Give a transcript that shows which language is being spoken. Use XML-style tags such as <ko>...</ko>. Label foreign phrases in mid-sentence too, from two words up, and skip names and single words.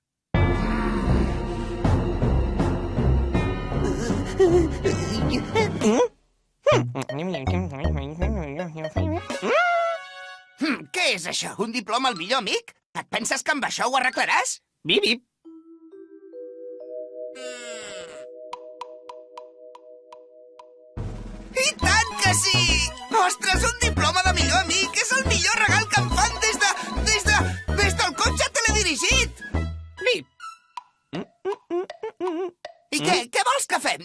<ca>Què és això? Un diploma al millor amic? Et penses que amb això ho arreglaràs? Bip, bip. I tant que sí! Ostres, un diploma de millor amic! És el millor regal que em fan des del cotxe teledirigit! Bip. I què vols que fem?</ca>